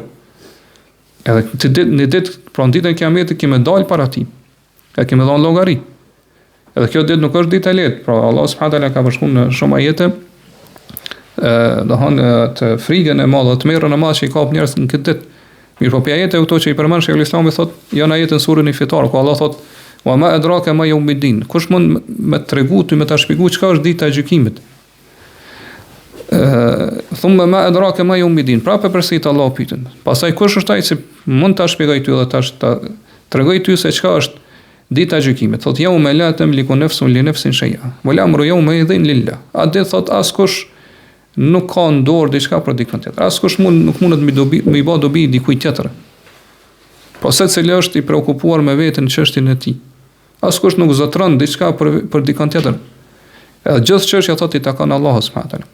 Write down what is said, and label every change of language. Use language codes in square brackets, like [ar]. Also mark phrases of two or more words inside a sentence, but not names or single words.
[sq] Edhe në ditë, pra në ditën e Kiametit kemë dal para tij. Ja kemë dhënë llogari. Edhe kjo ditë nuk është ditë e lehtë, pra Allah [ar] سبحانه وتعالى [sq] ka bashkuar në shumë ajete do han të frikën e madhe, të merrën e madhe që i kap njerëz në këtë ditë. Mirë, po ajete këto që i përmend Sheikhul Islami thotë, janë ajete në surën Fitar, ku Allah thotë: [ar] "وما أدراك ما يوم الدين." [sq] Kush mund me tregu ty, me ta shpjegoj çka është dita e gjykimit? [ar] ثم ما أدراك ما يوم الدين. [sq] Prapë përsërit Allah pyetën. Pastaj kush është ai që mund ta shpjegoj ty edhe ta tregoj ty se çka është dita e gjykimit? Thotë: [ar] "يوم لا تملك نفس لنفس شيئا والأمر يومئذ لله." [sq] A dhe thotë askush nuk ka në dorë diçka për dikën tjetër. Askush nuk mundet me i bë dobi dikujt tjetër. Po secili është i preokupuar me veten në çështjen e tij. Askush nuk zotron diçka për dikën tjetër. Edhe gjithë çështja thotë i takon Allahut [ar] سبحانه وتعالى.